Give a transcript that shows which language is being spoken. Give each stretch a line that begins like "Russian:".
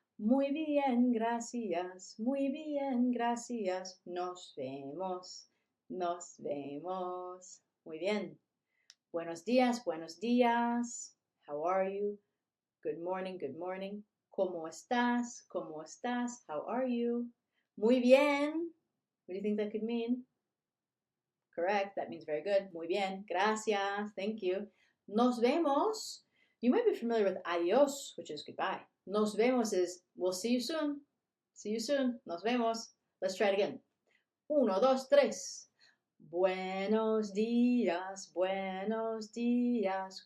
Spanish: Muy bien, gracias, muy bien, gracias. Nos vemos, nos vemos. Muy bien. Buenos días, buenos días.
English: How are you? Good morning, good morning.
Spanish: ¿Cómo estás? ¿Cómo estás?
English: How are you?
Spanish: Muy bien.
English: What do you think that could mean? Correct. That means very good.
Spanish: Muy bien. Gracias.
English: Thank you.
Spanish: Nos vemos.
English: You might be familiar with adios, which is goodbye.
Spanish: Nos vemos
English: is we'll see you soon. See you soon.
Spanish: Nos vemos.
English: Let's try it again.
Spanish: Uno, dos, tres. Buenos días, buenos días.